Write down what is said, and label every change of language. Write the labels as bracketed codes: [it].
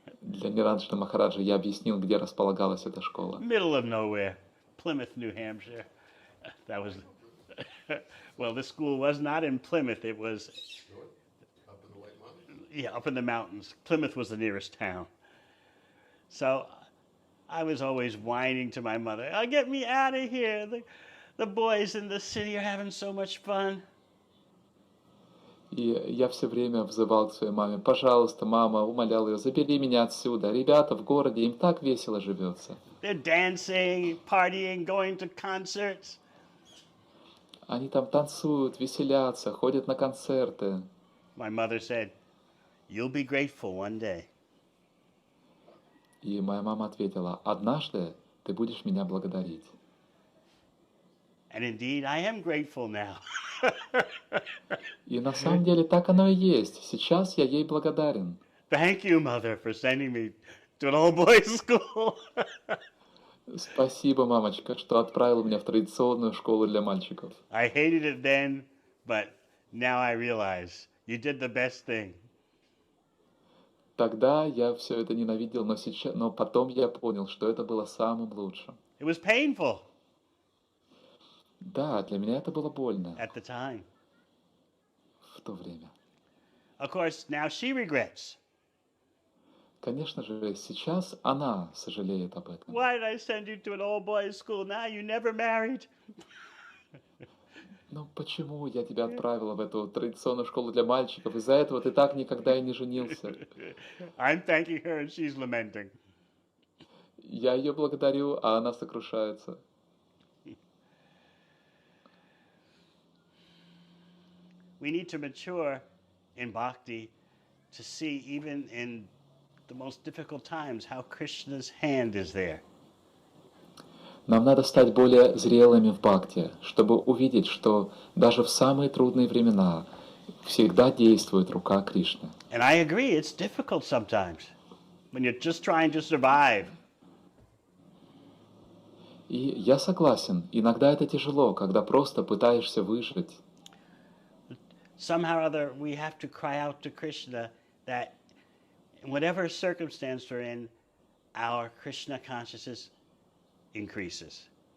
[ru] Для Ниранджана Махараджа я объяснил, где располагалась эта школа. [en] Middle of nowhere, Plymouth, New Hampshire. That was, well, this school was not in Plymouth. It was, North? Up in the White Mountains? yeah, up in the mountains. Plymouth was the nearest town. So I was always whining to my mother, oh, get me out of here. The boys in the city are having so much fun. [ru] И я все время взывал к своей маме: пожалуйста, мама, умолял ее, забери меня отсюда. Ребята в городе, им так весело живется. [en] They're dancing, partying, going to concerts. [ru] Они там танцуют, веселятся, ходят на концерты. [en] My mother said, you'll be grateful one day. [ru] И моя мама ответила: однажды ты будешь меня благодарить. [en] And indeed, I am grateful now. [ru] И на самом деле так оно и есть. Сейчас я ей благодарен. [en] Thank you, Mother, for sending me to an all-boys school. [ru] Спасибо, мамочка, что отправила меня в традиционную школу для мальчиков. [en] I hated it then, but now I realize you did the best thing. [ru] Тогда я все это ненавидел, но потом я понял, что это было самым лучшим. [en] It was painful [ru] Да, для меня это было больно [en] at the time. [ru] в то время. [en] Of course, now she regrets. [ru] Конечно же, сейчас она сожалеет об этом. [en] Why did I send you to an all-boys school? Now you never married. [ru] Ну почему я тебя отправила в эту традиционную школу для мальчиков? Из-за этого ты так никогда и не женился. [en] I'm thanking her and she's lamenting. [ru] Я ее благодарю, а она сокрушается. [en] We need to mature in bhakti to see even in the most difficult times how Krishna's hand is there. [ru] Нам надо стать более зрелыми в бхакти, чтобы увидеть, что даже в самые трудные времена всегда действует рука Кришны. [en] And I agree, it's difficult sometimes when you're just trying to survive. [ru] И я согласен, иногда это тяжело, когда просто пытаешься выжить. [en] Somehow or other, we have to cry out to Krishna that in whatever circumstance we're in, our Krishna consciousness increases.